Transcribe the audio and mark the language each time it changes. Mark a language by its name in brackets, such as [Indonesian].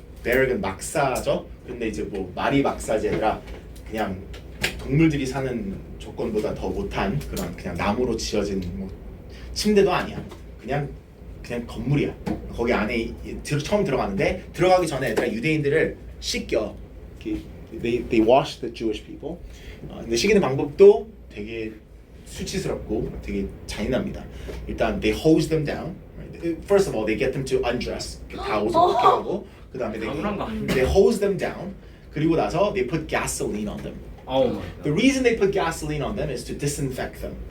[Korean] barrack은 막사죠. 근데 이제 뭐 말이 막사지 아니라 그냥 동물들이 사는 조건보다 더 못한 그런 그냥 나무로 지어진 뭐 침대도 아니야. 그냥 건물이야. 거기 안에 처음 들어가는데 들어가기 전에 얘들아 유대인들을 씻겨. [English] They wash the Jewish people. [Korean] 근데 씻기는 방법도 되게 수치스럽고 되게 잔인합니다. 일단 [English] they hose them down. First of all, they get them to undress. [Korean] 다 옷을 벗겨하고 그 다음에 [English] they hose them down. 그리고 나서 they put gasoline on them. The reason they put gasoline on them is to disinfect them.